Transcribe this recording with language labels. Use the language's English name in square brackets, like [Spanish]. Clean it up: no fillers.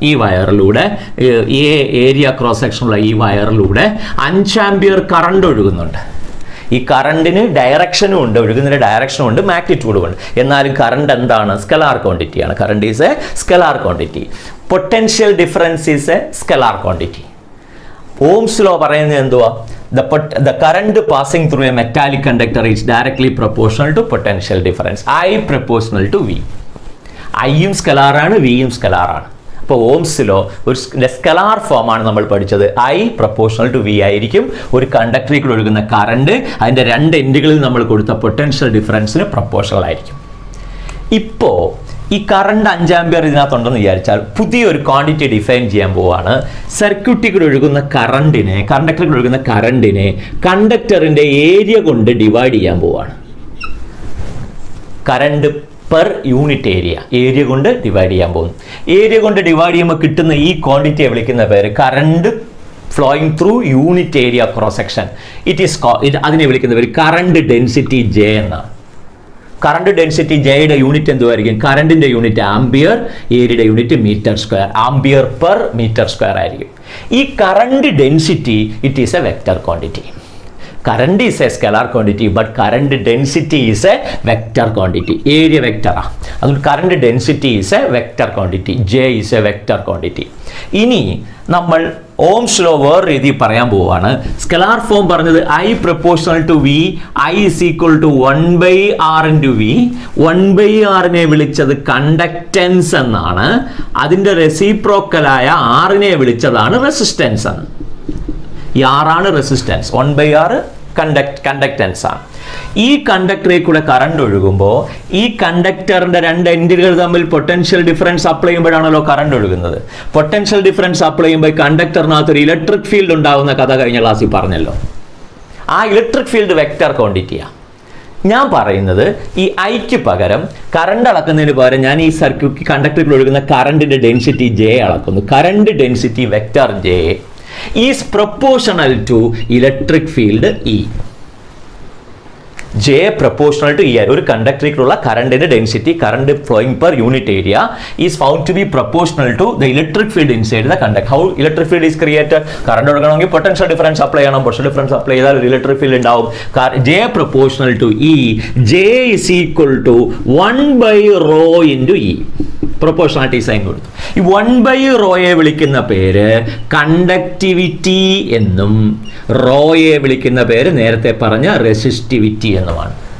[Malayalam] ഈ വയറിലൂടെ area cross സെക്ഷനുള്ള ഈ വയറിലൂടെ 5 ampere current ഒഴുകുന്നുണ്ട്. ഈ കറണ്ടിന് ഡയറക്ഷനും ഉണ്ട്, ഒഴുകുന്നതിൻ്റെ ഡയറക്ഷനും ഉണ്ട്, മാഗ്നിറ്റ്യൂഡും ഉണ്ട്. എന്നാലും കറണ്ട് എന്താണ്? Scalar ക്വാണ്ടിറ്റിയാണ്. [English] Current is a scalar quantity. Potential difference is a scalar quantity. [Malayalam] Ohm's law പറയുന്നത് എന്തുവാ? [English] The current passing through a metallic conductor is directly proportional to potential difference. I proportional to V. [Malayalam] Iയും സ്കലാറാണ്, വിയും സ്കലാറാണ്. അപ്പോൾ Ohm's law ഒരു scalar ഫോമാണ് നമ്മൾ പഠിച്ചത്. [English] I proportional to V [Malayalam] ആയിരിക്കും. ഒരു കണ്ടക്ടറിൽ ഒഴുകുന്ന കറണ്ട് അതിൻ്റെ 2 എൻഡുകളിൽ നമ്മൾ കൊടുത്ത പൊട്ടൻഷ്യൽ ഡിഫറൻസിന് പ്രൊപ്പോർഷണൽ ആയിരിക്കും. ഇപ്പോൾ ഈ കറണ്ട് 5 ആമ്പിയർ ഇതിനകത്തുണ്ടെന്ന് വിചാരിച്ചാൽ പുതിയൊരു ക്വാണ്ടിറ്റി ഡിഫൈൻ ചെയ്യാൻ പോവാണ്. സർക്യൂട്ടിൽ ഒഴുകുന്ന കറണ്ടിനെ, കണ്ടക്ടറിൽ ഒഴുകുന്ന കറണ്ടിനെ കണ്ടക്ടറിൻ്റെ ഏരിയ കൊണ്ട് ഡിവൈഡ് ചെയ്യാൻ പോവാണ്. കറണ്ട് പെർ യൂണിറ്റ് ഏരിയ കൊണ്ട് ഡിവൈഡ് ചെയ്യാൻ പോകുന്നു. ഏരിയ കൊണ്ട് ഡിവൈഡ് ചെയ്യുമ്പോൾ കിട്ടുന്ന ഈ ക്വാണ്ടിറ്റിയെ വിളിക്കുന്ന പേര് [English] Current flowing through unit area cross section. [Malayalam] അതിനെ വിളിക്കുന്ന പേര് കറണ്ട് ഡെൻസിറ്റി ജെ എന്നാണ്. കറണ്ട് ഡെൻസിറ്റി ജെയുടെ യൂണിറ്റ് എന്തുമായിരിക്കും? കറണ്ടിൻ്റെ യൂണിറ്റ് ആംബിയർ, ഏരിയയുടെ unit metre square. Ampere per metre square ആയിരിക്കും. ഈ current density [English] It is a vector quantity. Current is a scalar quantity, but current density is a vector quantity. Area vector. Current density is a vector quantity. J is a vector quantity. [Malayalam] ഇനി നമ്മൾ Ohm's law വേറെ രീതി പറയാൻ പോവാണ്. Scalar form പറഞ്ഞത് [English] I proportional to V, I is equal to 1/R into V. [Malayalam] 1/R വിളിച്ചത് conductance എന്നാണ്. അതിൻ്റെ റെസിപ്രോക്കലായ R വിളിച്ചതാണ് റെസിസ്റ്റൻസ് എന്ന്. ഈ R ആണ് റെസിസ്റ്റൻസ്, 1/R കണ്ടക്റ്റൻസ് ആണ്. ഈ കണ്ടക്ടറിൽ കൂടെ കറണ്ട് ഒഴുകുമ്പോൾ ഈ കണ്ടക്ടറിന്റെ 2 എൻഡുകൾ തമ്മിൽ പൊട്ടൻഷ്യൽ ഡിഫറൻസ് അപ്ലൈ ചെയ്യുമ്പോഴാണല്ലോ കറണ്ട് ഒഴുകുന്നത്. പൊട്ടൻഷ്യൽ ഡിഫറൻസ് അപ്ലൈ ചെയ്യുമ്പോൾ കണ്ടക്ടറിനകത്ത് ഒരു ഇലക്ട്രിക് ഫീൽഡ് ഉണ്ടാകുന്ന കഥ കഴിഞ്ഞ ക്ലാസ്സിൽ പറഞ്ഞല്ലോ. ആ ഇലക്ട്രിക് ഫീൽഡ് വെക്റ്റർ ക്വാണ്ടിറ്റിയാണ്. ഞാൻ പറയുന്നത് ഈ ഐക്ക് പകരം കറണ്ട് അളക്കുന്നതിന് പകരം ഞാൻ ഈ സർക്യൂട്ട് കണ്ടക്ടറിൽ ഒഴുകുന്ന കറണ്ടിന്റെ ഡെൻസിറ്റി ജെ അളക്കുന്നു. [English] Current density vector J is proportional to electric field E. J proportional to E. [Malayalam] ഒരു കണ്ടക്ടറിലുള്ള കറണ്ടിന്റെ density, [English] Current flowing per unit area is found to be proportional to the electric field inside the conductor. How electric field is created? [Malayalam] Current ഒഴുകണമെങ്കിൽ potential difference apply ചെയ്യണം. Potential difference apply ചെയ്താൽ ഒരു electric field ഉണ്ടാവും. [English] J proportional to E. J is equal to 1/ρ into E. [Malayalam] Proportionality sign കൊടുത്തു. ഈ 1/ρയെ വിളിക്കുന്ന പേര് conductivity എന്നും റോയെ വിളിക്കുന്ന പേര് നേരത്തെ പറഞ്ഞ റെസിസ്റ്റിവിറ്റി എന്നുമാണ്.